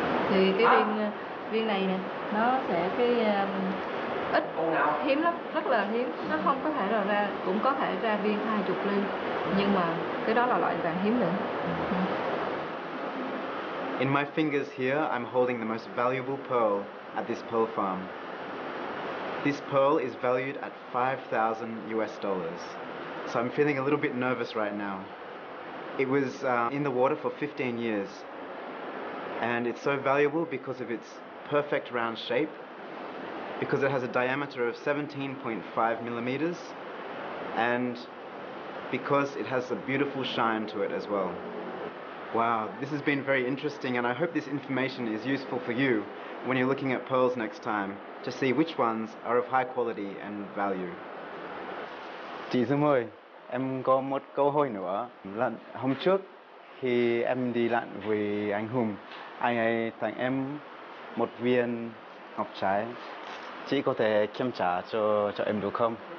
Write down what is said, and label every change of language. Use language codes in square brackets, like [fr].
[vi] Thì cái viên này nè, nó sẽ ít, hiếm lắm, rất là hiếm. Nó không có thể ra, cũng có thể ra viên 20 ly, nhưng mà cái đó là loại vàng hiếm nữa. [en] In my fingers here, I'm holding the most valuable pearl at this pearl farm. This pearl is valued at $5,000 US. So I'm feeling a little bit nervous right now. It was in the water for 15 years, and it's so valuable because of its perfect round shape, because it has a diameter of 17.5 millimeters, and because it has a beautiful shine to it as well. Wow, this has been very interesting, and I hope this information is useful for you when you're looking at pearls next time, to see which ones are of high quality and value. [vi] Chị Dương ơi, em có một câu hỏi nữa. Là hôm trước khi em đi lặn với anh Hùng, anh ấy tặng em một viên ngọc trai. Chị có thể kiểm tra cho em được không?